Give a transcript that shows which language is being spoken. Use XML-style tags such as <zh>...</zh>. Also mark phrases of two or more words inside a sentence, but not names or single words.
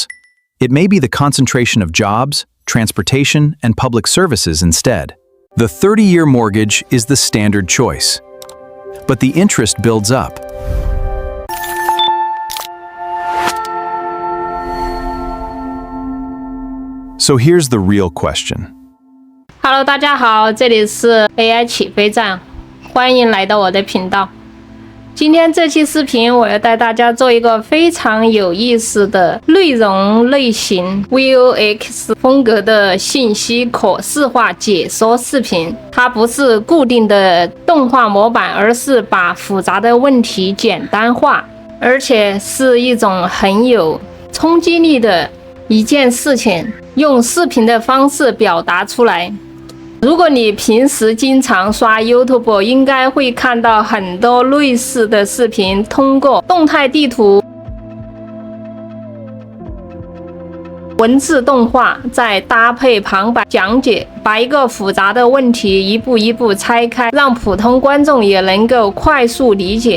<en>It may be the concentration of jobs, transportation, and public services instead. The 30-year mortgage is the standard choice. But the interest builds up. So here's the real question.</en> <zh>Hello， 大家好，这里是 AI 起飞站，欢迎来到我的频道。今天这期视频，我要带大家做一个非常有意思的内容类型 VOX 風格的信息可視化解說視頻。它不是固定的動畫模板，而是把複雜的問題簡單化，而且是一種很有衝擊力的一件事情，用視頻的方式表達出來。如果你平時經常刷 YouTube， 應該會看到很多類似的視頻，通過動態地圖、文字動畫，再搭配旁白講解，把一個複雜的問題一步一步拆開，讓普通觀眾也能夠快速理解。</zh>